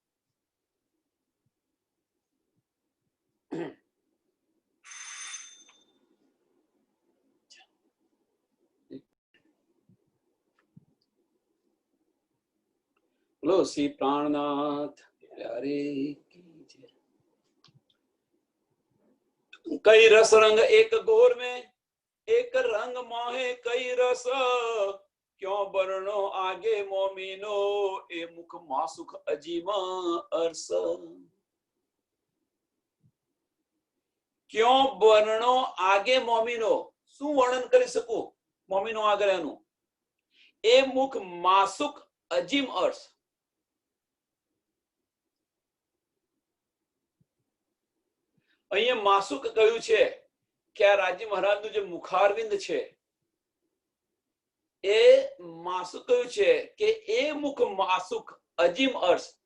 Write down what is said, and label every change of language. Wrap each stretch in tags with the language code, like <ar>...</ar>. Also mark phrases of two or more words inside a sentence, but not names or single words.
<hi>बोलो श्री प्राणनाथ प्यारे कई रस रंग एक गोर में एक रंग मोहे कई रस क्यों वर्णो आगे मोमिनो ए मुख मासुख अजीमा अरस क्यों वर्णो आगे मोमिनो</hi> <gu>શું વર્ણન કરી શકું મોમિનો આગળ એનું એ મુખ માસુક અજીમ અર્થ. અહીંયા માસુક કહ્યું છે કે આ રાજી મહારાજનું જે મુખારવિંદ છે એ માસુક કહ્યું છે કે એ મુખ માસુક અજીમ અર્થ.</gu>